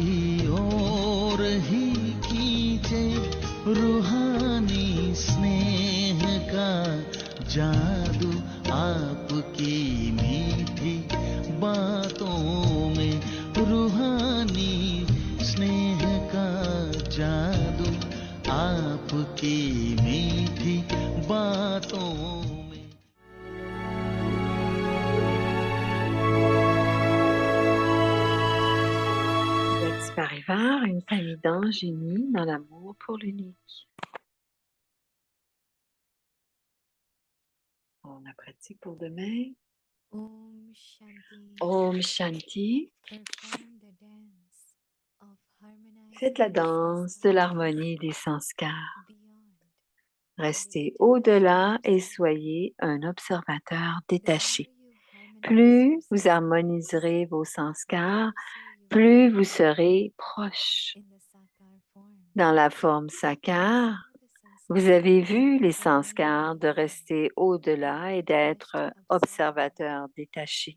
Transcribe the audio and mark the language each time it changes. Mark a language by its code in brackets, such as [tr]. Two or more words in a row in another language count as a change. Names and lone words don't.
[hi] ओर ही खींचे, रूहानी स्नेह का जादू आपकी मीठी बातों में, रूहानी स्नेह का जादू आपकी मीठी बातों में। [fr] Lex Parivar, une famille d'anges unis dans l'amour pour l'unique. On la pratique pour demain. [hi] Om Shanti. Om Shanti. [en] Perform the dance of harmonizing [fr] Faites la [en] the [fr] danse de sanskar l'harmonie des sanskars. [en] beyond. [fr] Restez au-delà et soyez un observateur détaché. Plus vous harmoniserez vos sanskars, plus vous serez proche. Dans la forme sakar, vous avez vu les sanskars de rester au-delà et d'être observateur détaché.